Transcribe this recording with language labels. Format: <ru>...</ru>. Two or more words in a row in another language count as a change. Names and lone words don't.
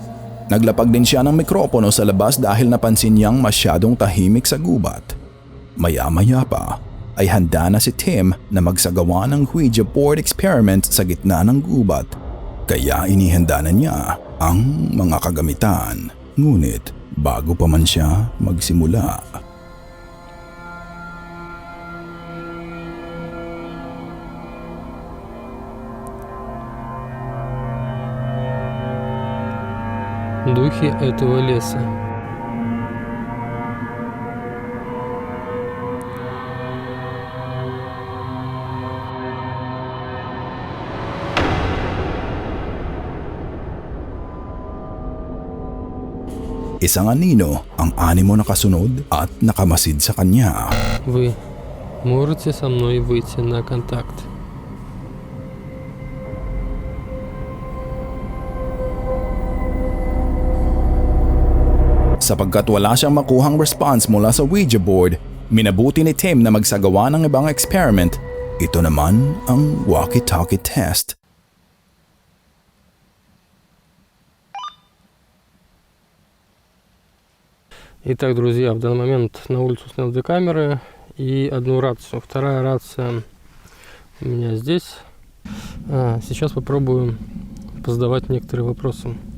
<tl>Naglapag din siya ng mikropono sa labas dahil napansin niyang masyadong tahimik sa gubat. Maya-maya pa ay handa na si Tim na magsagawa ng</tl> <en>Ouija board experiment</en> <tl>sa gitna ng gubat. Kaya inihanda na niya ang mga kagamitan. Ngunit bago pa man siya magsimula,</tl> <ru>Духи этого леса.</ru> <tl>isang anino ang animo na kasunod at nakamasid sa kanya.</tl> <ru>Вы можете со мной выйти на контакт?</ru> <tl>Sapagkat wala siyang makuhang response mula sa Ouija board, minabuti ni Tim na magsagawa ng ibang experiment. Ito naman ang</tl> <en>walkie-talkie test.</en> <ru>Итак, друзья, в данный момент на улицу снял 2 камеры и 1 рацию. Вторая рация у меня здесь. Сейчас попробую позадавать некоторые вопросы.</ru>